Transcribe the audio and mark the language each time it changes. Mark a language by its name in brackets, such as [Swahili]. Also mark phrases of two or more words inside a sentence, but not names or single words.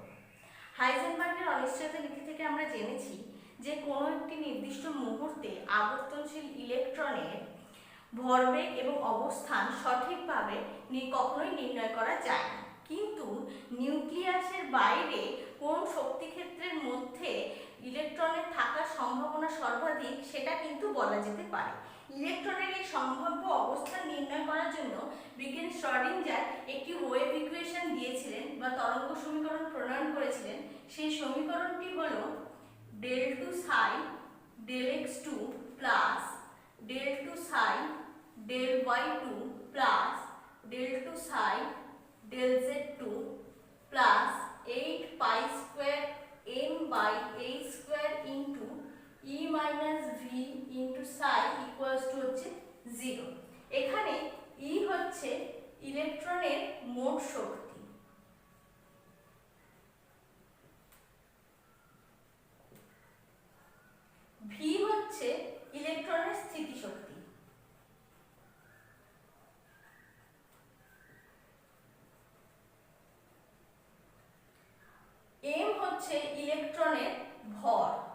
[Bangla] হাইজেনবার্গের অনিশ্চয়তা নীতি থেকে আমরা জেনেছি যে কোনো একটি নির্দিষ্ট মুহূর্তে আবর্তনশীল ইলেকট্রনের ভরবেগ এবং অবস্থান সঠিকভাবে কখনোই নির্ণয় করা যায় না, কিন্তু নিউক্লিয়াসের বাইরে কোন শক্তি ক্ষেত্রের মধ্যে ইলেকট্রনের থাকার সম্ভাবনা সর্বাধিক সেটা কিন্তু বলা যেতে পারে। ইলেকট্রনের এই সম্ভাব্য অবস্থান নির্ণয় করার জন্য বিজ্ঞানী শ্রোডিঞ্জার একটি [English] wave equation [Bangla] দিয়েছিলেন বা তরঙ্গ সমীকরণ প্রণয়ন করেছিলেন। সেই সমীকরণটি হলো [English] del2 psi del x2 প্লাস del2 psi del y2 প্লাস del2 psi del z2 প্লাস 8 pi square m by a square into e minus v into psi equals to হচ্ছে 0। [Bangla] এখানে e হচ্ছে ইলেকট্রনের মোট শক্তি, v হচ্ছে ইলেকট্রনের স্থিতিশক্তি, m হচ্ছে ইলেকট্রনের ভর,